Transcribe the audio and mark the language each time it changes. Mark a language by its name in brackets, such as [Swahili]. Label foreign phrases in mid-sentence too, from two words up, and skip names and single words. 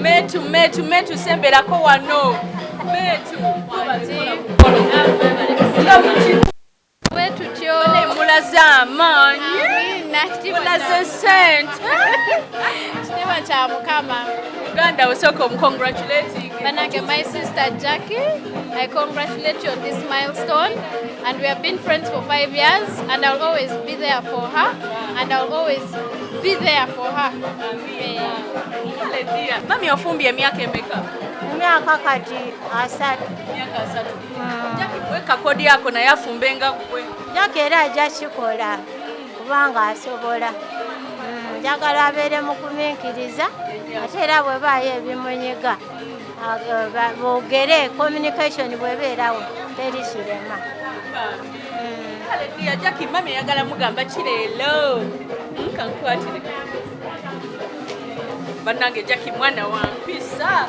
[Ganda] metu semberako wano Wetutyo mulaze amaanyi mulaze sente kitema kya mukama uganda osooka omcongratulating [English] banange my sister Jackie, I congratulate you on this milestone, and we have been friends for 5 years, and I'll always be there for her, and I'll always be there for her. [Ganda] Mami ofumbye emyaka emeka? Emyaka kati 3. Emyaka 3. Jackie weka kodi yako naye afumbenga gwe. Jackie era ajja kikola kubanga asobola. Njagala abeere mu kumiikiriza ate era bwebaayo ebimunyiga boogere communication bwebeerawo teri kirema. Kale dia Jackie mami yagala mugamba kireelo kankwatire bannange Jackie mwana wa mpisa.